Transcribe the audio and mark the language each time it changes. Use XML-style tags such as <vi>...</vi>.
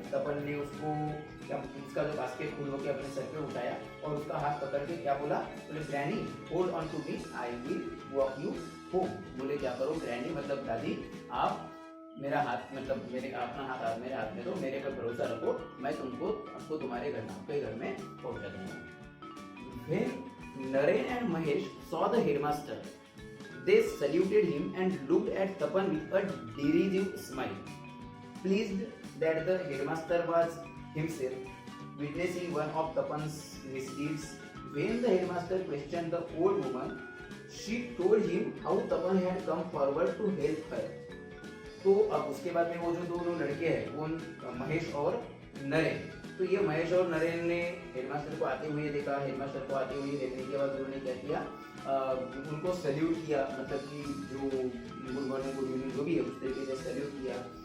<hi>तपन ने उसको उसका जो बास्केट खुद होके अपने सर पे उठाया और उसका हाथ पकड़ के क्या बोला, बोले</hi> <en>Granny hold on to me, I will walk you home.</en> <hi>बोले क्या करो ग्रैनी, मतलब दादी आप मेरा हाथ, मतलब मेरे अपना हाथ मेरे हाथ में दो, मेरे पर भरोसा रखो, मैं आपको तुम्हारे घर में पहुंचा दूंगा।</hi> <en>When Naren and Mahesh saw the headmaster, they saluted him and looked at Tapan with a derisive smile, pleased that the headmaster was himself witnessing one of Tapan's misdeeds. When the headmaster questioned the old woman, she told him how Tapan had come forward to help her.</en> <hi>तो अब उसके बाद में वो जो दोनों लड़के हैं, वो महेश और नरेन, तो ये महेश और नरेन ने हेडमास्टर को आते हुए देखा। हेडमास्टर को आते हुए देखने के बाद उन्होंने क्या किया, उनको सैल्यूट किया, मतलब कि जो गुड मॉर्निंग गुड इवनिंग जो भी है उस तरीके से सैल्यूट किया।</hi>